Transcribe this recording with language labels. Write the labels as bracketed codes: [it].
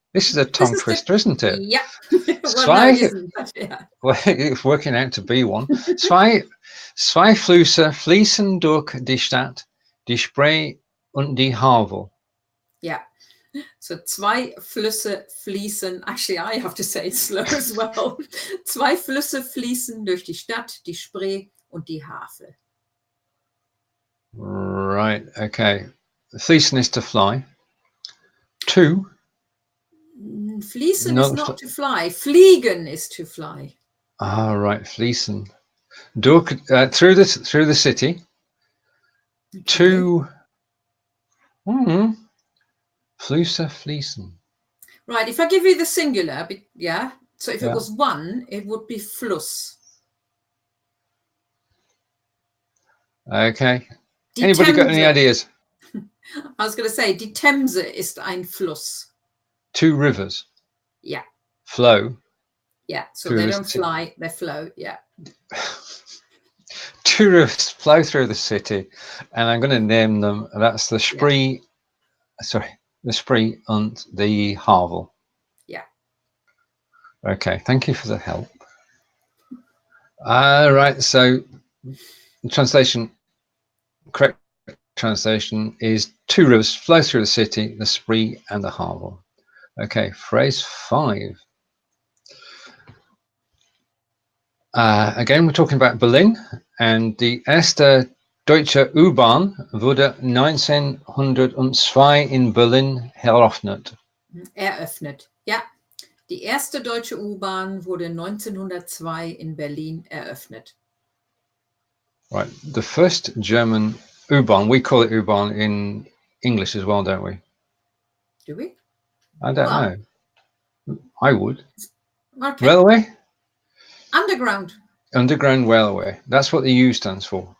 [en] This is a tongue twister, isn't it? Yeah. Well, no, it isn't, but yeah. Well, it's working out to be one. [de] Zwei Flüsse fließen durch die Stadt, die Spree und die Havel. [en] Yeah. So [de] zwei Flüsse fließen. [en] Actually, I have to say it slow as well. [de] Zwei Flüsse fließen durch die Stadt, die Spree und die Havel. [en] Right. Okay. Fließen is to fly. 2. Fließen is not to fly. Fliegen is to fly. Ah, right. Fließen. Through the city. Okay. 2. [de] Flüsse fließen. [en] Right. If I give you the singular, yeah. So if it was 1, it would be Fluss. Okay. Anybody got any ideas? I was going to say, [de] die Themse ist ein Fluss. [en] 2 rivers. Yeah. Flow. Yeah. So they don't fly, they flow. Yeah. 2 rivers flow through the city, and I'm going to name them. That's the Spree. Yeah. Sorry, the Spree and the Havel. Yeah. Okay. Thank you for the help. Right. So translation, correct translation is two rivers flow through the city, the Spree and the Havel. Okay, phrase 5. Again, we're talking about Berlin, and [de] die erste deutsche U-Bahn wurde 1902 in Berlin eröffnet. Eröffnet, ja. Die erste deutsche U-Bahn wurde 1902 in Berlin eröffnet. [en] Right, the first German U-Bahn, we call it U-Bahn in English as well, don't we? Do we? I don't know. I would. Okay. Railway? Underground. Underground railway. That's what the U stands for.